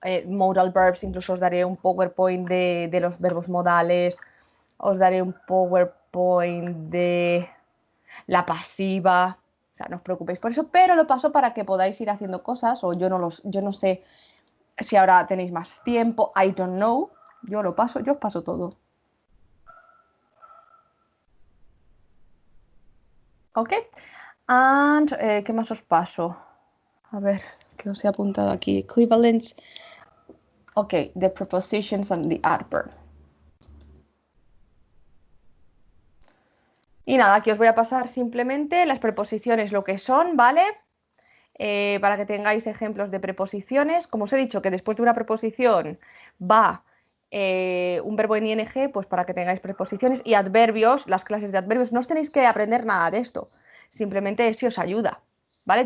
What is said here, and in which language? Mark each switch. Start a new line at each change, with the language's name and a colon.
Spanish: Modal verbs, incluso os daré un PowerPoint de los verbos modales, os daré un PowerPoint de la pasiva, o sea, no os preocupéis por eso, pero lo paso para que podáis ir haciendo cosas, o yo no sé si ahora tenéis más tiempo,
English: I don't know,
Spanish: yo os paso todo. ¿Ok? And, ¿qué más os paso? A ver, ¿qué os he apuntado aquí?
English: Equivalents. Ok, the prepositions and the adverb.
Spanish: Y nada, aquí os voy a pasar simplemente las preposiciones, lo que son, ¿vale? Para que tengáis ejemplos de preposiciones. Como os he dicho que después de una preposición va un verbo en ing, pues para que tengáis preposiciones y adverbios, las clases de adverbios. No os tenéis que aprender nada de esto, simplemente si os ayuda, ¿vale?